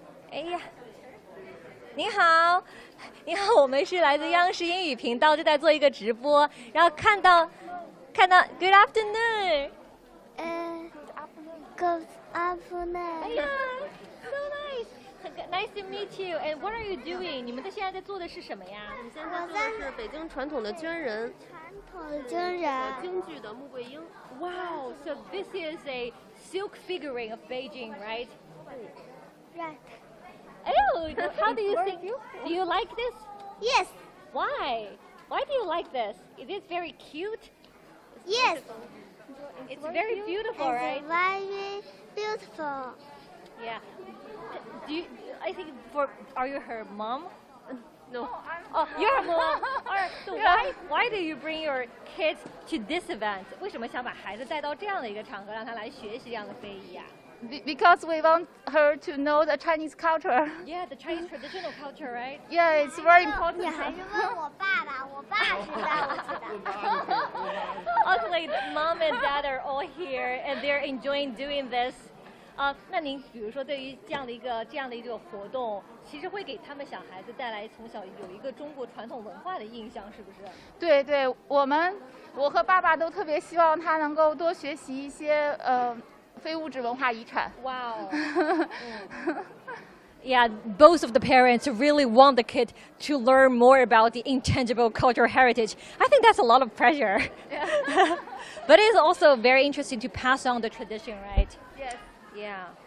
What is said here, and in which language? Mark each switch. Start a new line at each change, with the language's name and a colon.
Chinese: 哎呀，你好，你好，我们是来自央视英语频道，正在做一个直播，然后看到
English: Good afternoon. Good afternoon. 哎呀 ，so nice. Nice to meet you. And what are you doing?
Chinese: 你们现在在做的是什么呀？我现在做的是北京传统的捐人，京剧的穆桂英。
English: Wow. So this is a silk figurine of Beijing, right? Right. Oh, how do you think? Do you like this? Yes. Why? Why do you like this? It is very cute. Yes. It's very beautiful, right? It's very beautiful. Yeah. I think are you her mom? No. Oh, you're her mom. All right. So why do you bring your kids to this event?
Chinese: 为什么想把孩子带到这样的一个场合，让他来学习这样的非遗啊？
English: Because we want her to know the Chinese culture. Yeah, the Chinese traditional culture, right? Yeah, it's very important.
Chinese: 你还是问我爸爸，我爸知道，我知道。
English: Luckily, mom and dad are all here and they're enjoying doing this.
Chinese: 那您比如说对于这样的一个活动，其实会给他们小孩子带来从小有一个中国传统文化的印象，是不是？对对，我和爸爸都特别希望他能够多学习一些非物质文化遗产。
English: Wow. Yeah, both of the parents really want the kid to learn more about the intangible cultural heritage. I think that's a lot of pressure. But it's also very interesting to pass on the tradition, right? Yes. Yeah.